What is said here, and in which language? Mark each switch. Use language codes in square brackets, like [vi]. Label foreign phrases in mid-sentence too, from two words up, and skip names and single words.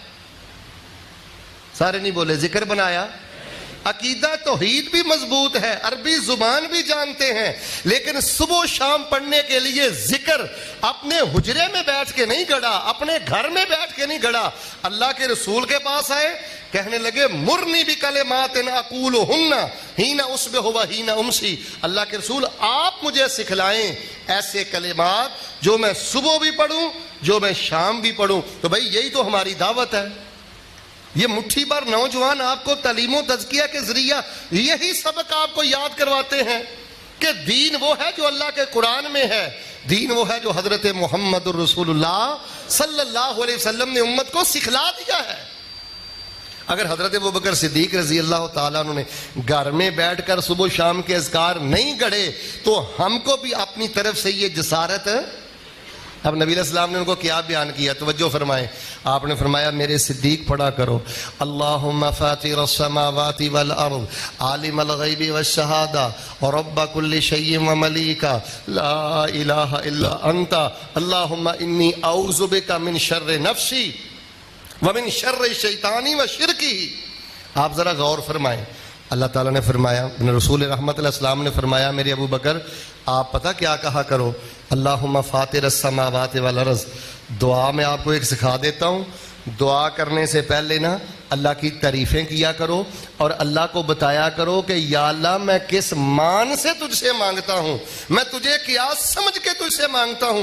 [ur] سارے نہیں بولے, ذکر بنایا. عقیدہ توحید بھی مضبوط ہے, عربی زبان بھی جانتے ہیں, لیکن صبح و شام پڑھنے کے لیے ذکر اپنے حجرے میں بیٹھ کے نہیں گڑا, اپنے گھر میں بیٹھ کے نہیں گڑا. اللہ کے رسول کے پاس آئے, کہنے لگے [ar] مرنی بکلمات اقولہن حین اصبح و حین امسی. [ur] اللہ کے رسول آپ مجھے سکھلائیں ایسے کلمات جو میں صبح بھی پڑھوں, جو میں شام بھی پڑھوں. تو بھائی یہی تو ہماری دعوت ہے. یہ مٹھی بھر نوجوان آپ کو تعلیم و تزکیہ کے ذریعہ یہی سبق آپ کو یاد کرواتے ہیں کہ دین وہ ہے جو اللہ کے قرآن میں ہے, دین وہ ہے جو حضرت محمد الرسول اللہ [ar] صلی اللہ علیہ وسلم [ur] نے امت کو سکھلا دیا ہے. اگر حضرت ابوبکر صدیق [ar] رضی اللہ تعالیٰ عنہ [ur] نے گھر میں بیٹھ کر صبح و شام کے اذکار نہیں گڑھے, تو ہم کو بھی اپنی طرف سے یہ جسارت. اب نبی [ar] علیہ السلام [ur] نے ان کو کیا بیان کیا, توجہ فرمائیں. آپ نے فرمایا میرے صدیق پڑھا کرو, [ar] اللہم فاطر السماوات والارض عالم الغیب والشہادہ رب کل شیء وملیکہ لا الہ الا انت اللہم انی اعوذ بک من شر نفسی ومن شر شیطانی وشرکی. [ur] آپ ذرا غور فرمائیں. اللہ تعالیٰ نے فرمایا, رسول رحمت [ar] علیہ السلام [ur] نے فرمایا میرے ابو بکر آپ پتہ کیا کہا کرو, [ar] اللہم فاطر السماوات والارض. [ur] دعا میں آپ کو ایک سکھا دیتا ہوں, دعا کرنے سے پہلے نا اللہ کی تعریفیں کیا کرو اور اللہ کو بتایا کرو کہ یا اللہ میں کس مان سے تجھ سے مانگتا ہوں, میں تجھے کیا سمجھ کے تجھ سے مانگتا ہوں.